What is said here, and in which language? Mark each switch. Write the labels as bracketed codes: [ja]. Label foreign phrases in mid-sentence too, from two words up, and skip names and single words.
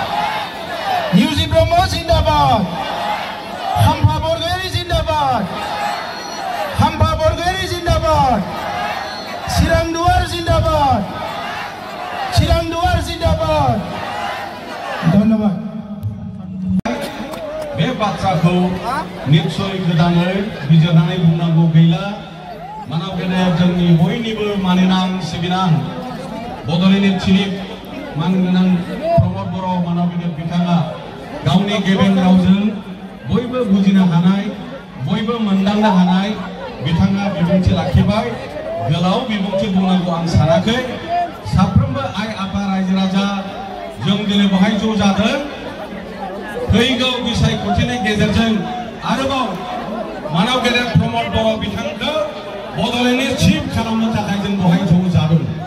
[as] ইউজি ব্ৰহ্ম জিন্দাবাদ খাম্পা বৰগয়াৰী জিন্দাবাদ খাম্পা বৰগয়াৰী জিন্দাবাদ চিৰাং দুৱাৰ জিন্দাবাদ চিৰাং দুৱাৰ জিন্দাবাদ ধন্যবাদ [brx] बे बाथ्राखौ निश्चय गोदानै बिजिरनानै बुंनांगौ गैला मानव गेदेर जोंनि बयनिबो मानिनां सिबिनां बड'लेण्डनि चिफ मानगोनां प्रमद बर' मानव गेदेर बिथाङा गावनि गेबें रावजों बयबो बुजिनो हानाय बयबो मोनदांनो हानाय बिथाङा बिबुंथि लाखिबाय गोलाव बिबुंथि बुंनांगौ आं सानाखै साफ्रोमबो आइ आफा रायजो राजा जों दिनै बहाय ज' जादों फैगौ बिसायख'थिनि गेजेरजों आरोबाव मानव गेदेर प्रमद बर' बिथांखौ बड'लेण्डनि चिफ खालामनो थाखाय जों बहाय ज' जादों